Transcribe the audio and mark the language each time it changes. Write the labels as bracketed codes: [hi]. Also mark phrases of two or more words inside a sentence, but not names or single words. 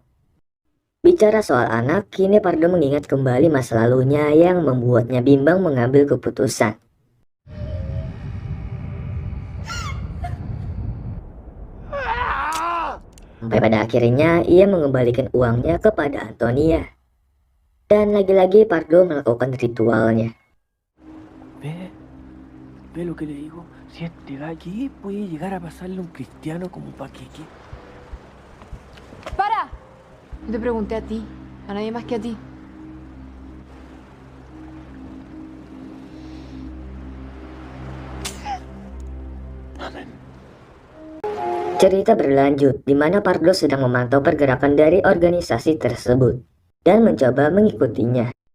[id] Bicara soal anak, kini Pardo mengingat kembali masa lalunya yang membuatnya bimbang mengambil keputusan. Sampai pada akhirnya ia mengembalikan uangnya kepada Antonia. Dan lagi-lagi Pardo melakukan ritualnya. [es] Ve lo que le digo. Si este va aquí, puede llegar a pasarle un cristiano como un paqueque. ¡Para! No te pregunté a ti, a nadie más que a ti. [id] Amin. Cerita berlanjut di mana Pardo sedang memantau pergerakan dari organisasi tersebut dan mencoba mengikutinya.